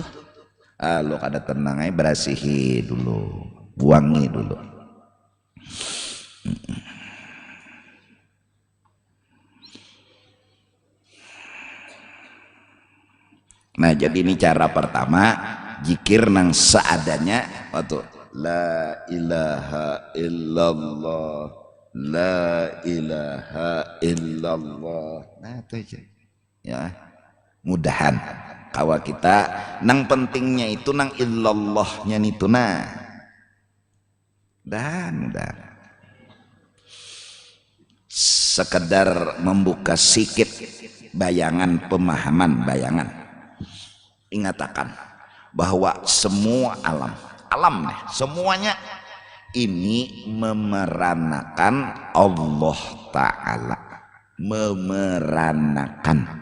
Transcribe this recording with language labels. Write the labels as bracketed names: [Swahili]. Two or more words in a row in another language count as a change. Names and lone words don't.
[Banjar] Lo kada tenang aja, berasihi dulu, buangi dulu. Nah jadi ini cara pertama, zikir nang seadanya waktu [Arabic] la ilaha illallah, la ilaha illallah. [Banjar] Nah itu aja ya, mudahan kawa kita nang pentingnya itu nang illallahnya itu. Nah dan sekedar membuka sikit bayangan, pemahaman bayangan. Ingatakan bahwa semua alam semuanya ini memeranakan [Arabic] Allah Ta'ala, [Banjar] memeranakan.